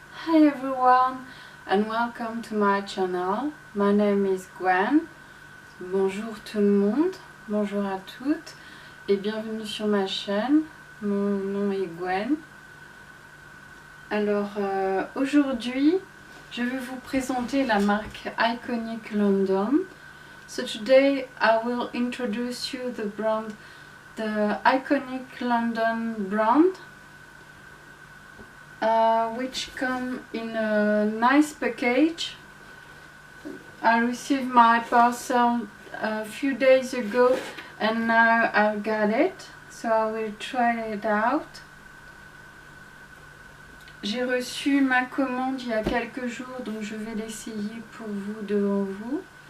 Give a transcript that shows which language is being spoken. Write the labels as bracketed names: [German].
[English] Hi everyone and welcome to my channel. My name is Gwen. [French] Bonjour tout le monde, bonjour à toutes et bienvenue sur ma chaîne. Mon nom est Gwen. Alors aujourd'hui, je vais vous présenter la marque Iconic London. [English] So today I will introduce you the brand, the Iconic London brand. Which come in a nice package. I received my parcel a few days ago and now I've got it, so I will try it out. [French] J'ai reçu ma commande il y a quelques jours, donc je vais l'essayer pour vous devant vous.